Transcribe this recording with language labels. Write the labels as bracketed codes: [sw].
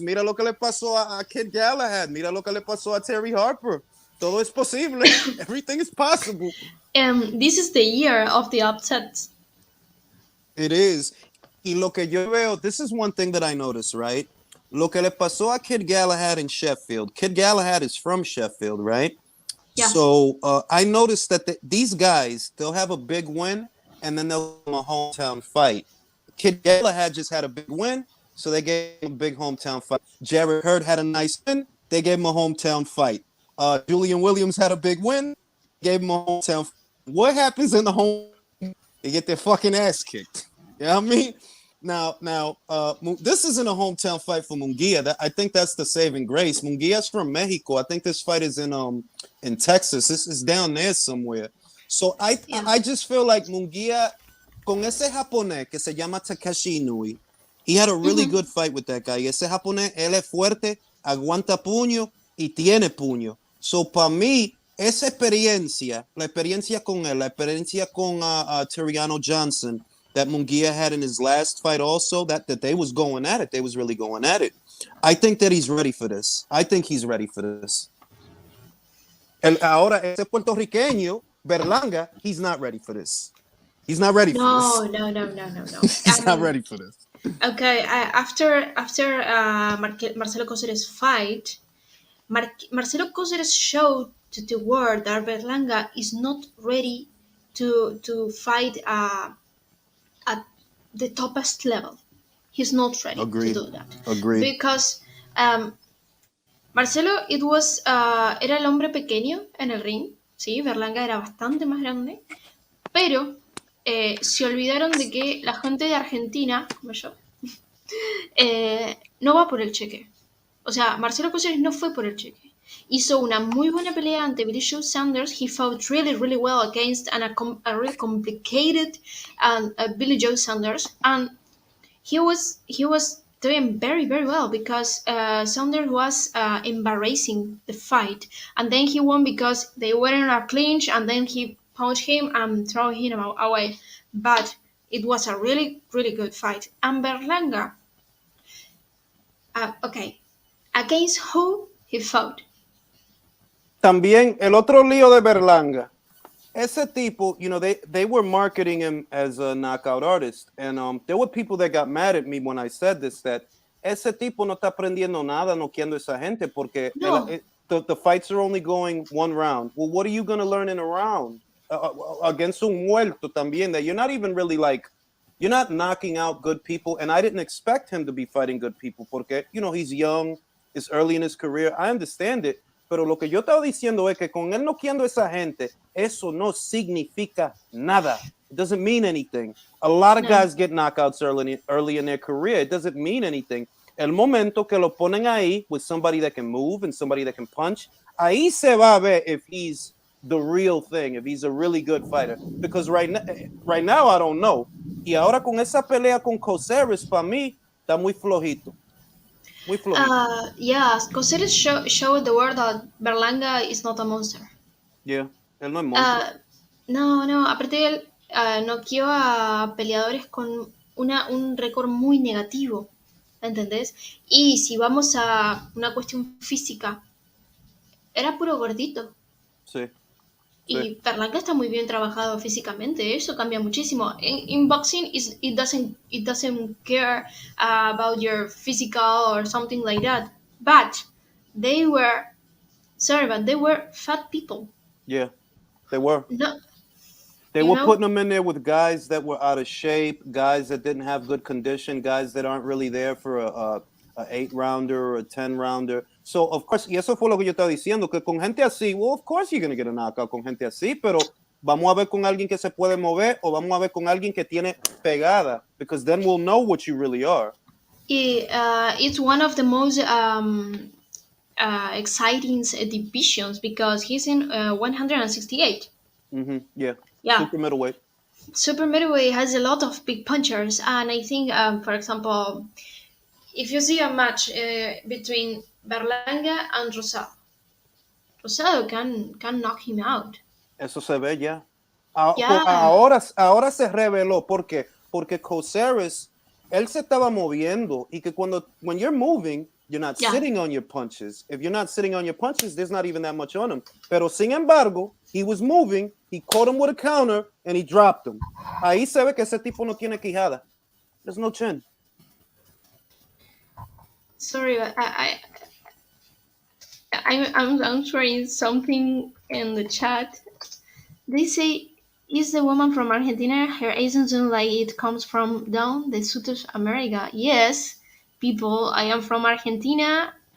[es] Mira lo que le pasó a Kid Galahad. Mira lo que le pasó a Terry Harper. Todo es posible. [en] Everything is possible. This is the year of the upsets. It is. [es] Y lo que yo veo, [en] this is one thing that I noticed, right? [es] Lo que le pasó a Kid Galahad in Sheffield. [en] Kid Galahad is from Sheffield, right? Yeah. So I noticed that these guys, they'll have a big win and then they'll have a hometown fight. Kid Galahad just had a big win, so they gave him a big hometown fight. Jared Hurd had a nice win, they gave him a hometown fight. Julian Williams had a big win, gave him a hometown fight. What happens in the home? They get their fucking ass kicked. You know what I mean? Now, this isn't a hometown fight for Munguia. I think that's the saving grace. Munguia's from Mexico. I think this fight is in Texas. This is down there somewhere. So I just feel like Munguia, [es] con ese japonés que se llama Takeshi Inui, [en] he had a really good fight with that guy. [es] Ese japonés, él es fuerte, aguanta puño y tiene puño. [en] So [es] para mí, esa experiencia, la experiencia con él, la experiencia con Terriano Johnson, [en] that Munguia had in his last fight also, that they was going at it. They was really going at it. I think that he's ready for this. I think he's ready for this. [es] Ahora, ese puertorriqueño, [en] Berlanga, he's not ready for this. He's not ready for this. No. He's not ready for this. Okay, after Marcelo Cóceres fight, Marcelo Cóceres showed to the world that Berlanga is not ready to fight a the toppest level. He's not ready to Agreed. do that Agreed. [es] because Marcelo, era el hombre pequeño en el ring, sí, Berlanga era bastante más grande, pero se olvidaron de que la gente de Argentina, como yo, no va por el cheque. O sea, Marcelo Coceres no fue por el cheque. Hizo una muy buena pelea ante Billy Joe Sanders. [en] He fought really, really well against a really complicated Billy Joe Sanders, and he was doing very, very well because Sanders was embarrassing the fight, and then he won because they were in a clinch, and then he punched him and threw him away. But it was a really, really good fight. And Berlanga, okay, against who he fought? [es] También el otro lío de Berlanga. Ese tipo, [en] they were marketing him as a knockout artist. And there were people that got mad at me when I said this, that [es] ese tipo no está aprendiendo nada noqueando esa gente porque [en] No. the fights are only going one round. Well, what are you going to learn in a round? Against [es] un muerto también, [en] that you're not even really you're not knocking out good people. And I didn't expect him to be fighting good people porque, he's young, it's early in his career. I understand it. [es] Pero lo que yo estaba diciendo es que con él noqueando a esa gente, eso no significa nada. [en] It doesn't mean anything. A lot of guys get knockouts early in their career. It doesn't mean anything. [es] El momento que lo ponen ahí [en] with somebody that can move and somebody that can punch, [es] ahí se va a ver [en] if he's the real thing, if he's a really good fighter. Because right now I don't know. [es] Y ahora con esa pelea con Coceres, para mí, está muy flojito. Muy flojito. [en] Yeah, Coceres showed the world that Berlanga is not a monster. [es] Yeah, él no es monstruo. No, aparte él noqueó a peleadores con un récord muy negativo, ¿entendés? Y si vamos a una cuestión física, era puro gordito. Sí. Y Berlanga está muy bien trabajado físicamente, eso cambia muchísimo. [en] In boxing, it doesn't care about your physical or something like that. But they were fat people. Yeah, they were. No, They were putting them in there with guys that were out of shape, guys that didn't have good condition, guys that aren't really there for a 8-rounder or a 10-rounder. So, of course, [es] y eso fue lo que yo estaba diciendo, que con gente así, [en] well, of course you're going to get a knockout [es] con gente así, pero vamos a ver con alguien que se puede mover o vamos a ver con alguien que tiene pegada, [en] because then we'll know what you really are. It's one of the most exciting divisions because he's in 168. Mm-hmm. Yeah. Super middleweight. Super middleweight has a lot of big punchers, and I think, for example, if you see a match between Berlanga and Rosado can knock him out. [es] Eso se ve ya. Ahora se reveló. ¿Por qué? Porque Coceres, él se estaba moviendo y que [en] when you're moving, you're not sitting on your punches. If you're not sitting on your punches, there's not even that much on him. [es] Pero sin embargo, [en] he was moving, he caught him with a counter, and he dropped him. [es] Ahí se ve que ese tipo no tiene quijada. [en] There's no chin. Sorry, I'm answering something in the chat. They say, is the woman from Argentina? Her accent sounds like it comes from down the South America. Yes, people, I am from Argentina.